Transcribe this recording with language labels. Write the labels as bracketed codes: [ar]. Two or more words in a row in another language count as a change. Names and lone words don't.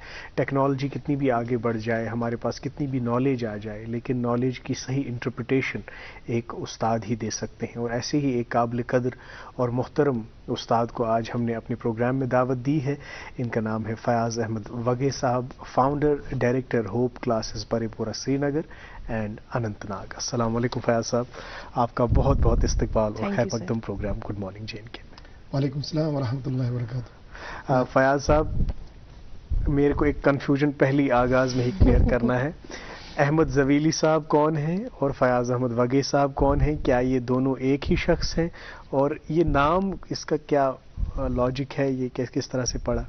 [ur] ٹیکنالوجی کتنی بھی آگے بڑھ جائے، ہمارے پاس کتنی بھی نالج آ جائے، لیکن نالج کی صحیح انٹرپریٹیشن ایک استاد ہی دے سکتے ہیں، اور ایسے ہی ایک قابل قدر اور محترم استاد کو آج ہم نے اپنے پروگرام میں دعوت دی ہے۔ ان کا نام ہے فیاض احمد وگے صاحب، [en] founder director [ur] ہوپ کلاسز پرے پورہ سری نگر اینڈ اننت ناگ۔ السلام علیکم فیاض صاحب، آپ کا بہت بہت استقبال اور [en] Thank [ur] خیر [en] you, sir. [ur] مقدم پروگرام گڈ مارننگ جے این کے میں۔ [ar] وعلیکم السلام ورحمۃ اللہ وبرکاتہ۔ [ur] فیاض صاحب، میرے کو ایک کنفیوژن پہلی آغاز میں ہی کلیئر کرنا ہے، احمد زویلی صاحب کون ہیں اور فیاض احمد وگے صاحب کون ہیں؟ کیا یہ دونوں ایک ہی شخص ہیں؟ اور یہ نام اس کا کیا لاجک ہے، یہ کس طرح سے پڑا؟